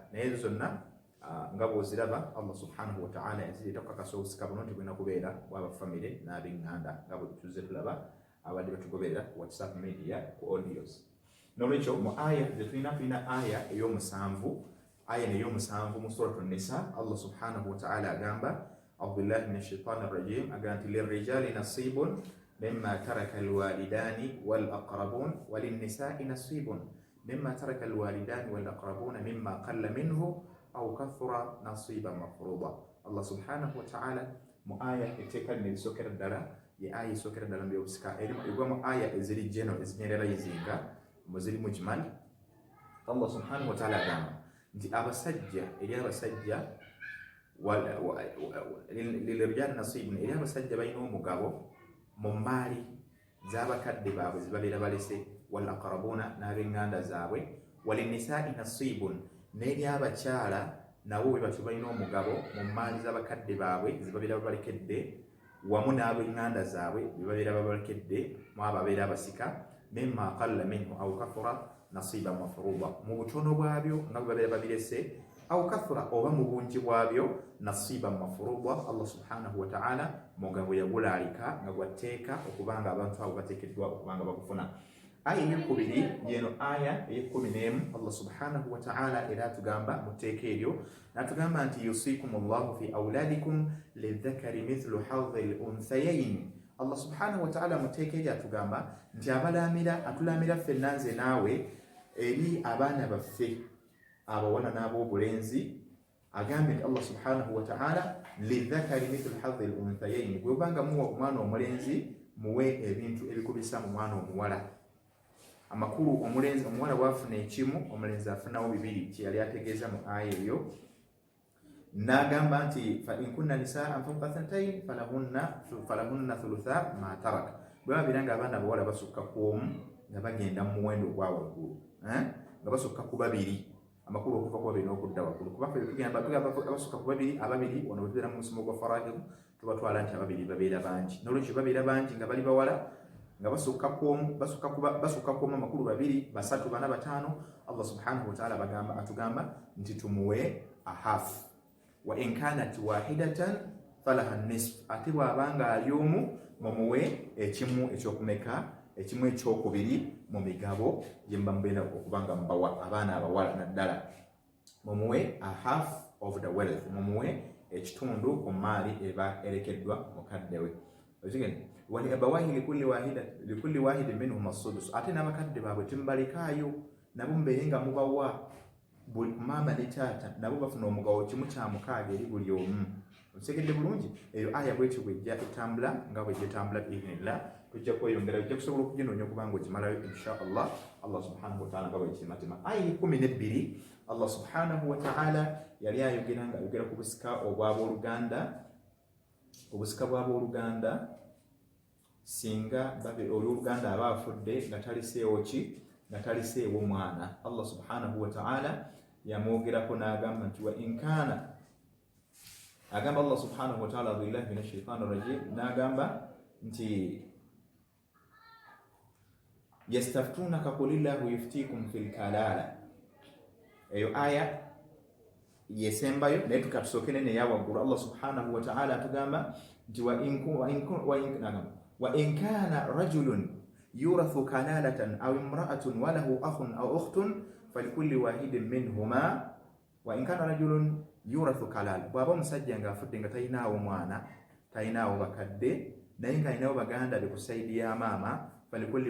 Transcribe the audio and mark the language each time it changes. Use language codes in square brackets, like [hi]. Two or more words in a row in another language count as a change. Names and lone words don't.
[lg] Naye zonna nga bw'oziraba [ar] الله سبحانه وتعالى [lg] yazireeta okukakasa obusika buno nti bulina kubeera bwaba famire n'ab'eŋŋanda nga bwe tuzze tulaba abadde batugoberera ku WhatsApp media ku audios. N'olwekyo mu aya tulina aya ey'omusanvu, aya ey'omusanvu mu suratu Nisa. [ar] الله سبحانه وتعالى agamba أعوذ بالله من الشيطان الرجيم, [lg] agamba nti [ar] للرجال نصيب مما ترك الوالدان والأقربون وللنساء نصيب مما ترك الوالدان والأقربون مما قل منه أو كثر نصيبا مفروضا. الله سبحانه وتعالى [lg] mu aya eteeka lino erisookera ddala ye aya esookera ddala mu by'obusika, egwa mu aya eziri geno ezinyerera yizinga muziri mujmal. [ar] الله سبحانه وتعالى [lg] agamba nti abasajja eri abasajja [ar] للرجال نصيب, [lg] eri abasajja balina omugabo mu mmaali z'abakadde baabwe zibabeera balese, [ar] والأقربون [lg] n'ab'eŋŋanda zaabwe, [ar] وللنساء نصيب, [lg] n'eri abakyala nabo bwe batyo balina omugabo mu mmaali z'abakadde baabwe zibabeera babalekedde, wamu n'ab'eŋŋanda zaabwe bebabeera babalekedde mu ababeera abasika, [ar] مما قل منه أو كثر نصيبا مفروضا, [lg] mu butono bwabyo nga bwe babeera babirese, [ar] أو كثر [lg] oba mu bungi bwabyo [ar] نصيبا مفروضا. الله سبحانه وتعالى [lg] mugabo yagulaalika nga gwatteeka okubanga abantu abo bateekeddwa okubanga bagufuna. Aya ey'okubiri yeno aya ey'e11 [ar] الله سبحانه وتعالى [lg] era atugamba mu tteeka eryo n'atugamba nti [ar] يوصيكم الله في أولادكم للذكر مثل حظ الأنثيين. الله سبحانه وتعالى [lg] mu tteeka eryo atugamba nti atulamira ffenna nze naawe eri abaana baffe abawala n'ab'obulenzi. Agambye nti [ar] الله سبحانه وتعالى للذكر مثل حظ الأنثيين, [lg] bwe obanga muwa omwana omulenzi muwe ebintu ebikubisa mu mwana omuwala. Amakulu omuwala bw'afuna ekimu, omulenzi afunawo 2, kye yali ategeeza mu aya eyo. N'agamba nti [ar] فإن كن نساء فوق اثنتين فلهن ثلثا ما ترك, [lg] bwe babeera nga abaana abawala basukka ku omu nga bagenda mu muwendo ogwa waggulu, nga basukka ku 2, amakulu okuva ku 2 n'okudda waggulu. Kuba ffe tugamba abasukka ku 2, ababiri wano bwe tubeera mu musomo gwa faraidu tubatwala nti ababiri babeera bangi. N'olwekyo babeera bangi nga bali bawala nga basukka ku omu amakulu 2, 3, 4, 5, [ar] الله سبحانه وتعالى [lg] atugamba nti tumuwe [en] a half. [ar] وإن كانت واحدة فلها نصف, [lg] ate bw'abanga ali omu mumuwe ekimu ekyokumeka, ekimu ekyokubiri mu migabo gye mba mubeera okubanga mubawa abaana abawala naddala. [en] Mumuwe a half of the wealth, [lg] mumuwe ekitundu ku maali eba erekeddwa mukadde we. [ar] ولأبويه لكل واحد منهم السدس, [lg] ate n'abakadde baabwe temubalekaayo nabo mubeere nga mubawa buli maama ne taata nabo bafuna omugabo 1/6 eri buli omu. nsekedde bulungi eyo aya bwetyo bwejja etambula nga bwejja etambula biidhnillah tujja kweyongera ojja kusobola okuginoonya okuba nga ogimalayo [ar] إن شاء الله الله سبحانه وتعالى [lg] nga bwekimatema aya 12 [ar] الله سبحانه وتعالى [lg] yali ayogera nga ayogera ku busika obw'abooluganda obusika bw'abooluganda singa olw'oluganda aba afudde nga taliseewo ki nga taliseewo mwana [ar] الله سبحانه وتعالى [lg] yamwogerako n'agamba nti [ar] وإن كان [lg] agamba [ar] الله سبحانه وتعالى بالله من الشيطان الرجيم [lg] n'agamba nti [ar] يستفتونك قل الله يفتيكم في الكلالة [lg] eyo aya yesembayo naye tukatusokere neyawaggulu [ar] الله سبحانه وتعالى [lg] atugamba nti [ar] وإن كان رجل يورث كلالة أو امرأة وله أخ أو أخت فلكل واحد منهما وإن كان رجل يورث كلالة [lg] bwaba omusajja nga afudde nga talinaawo mwana talinaawo bakadde naye nga alinawo baganda bekusaidiya maama [ar] falikulli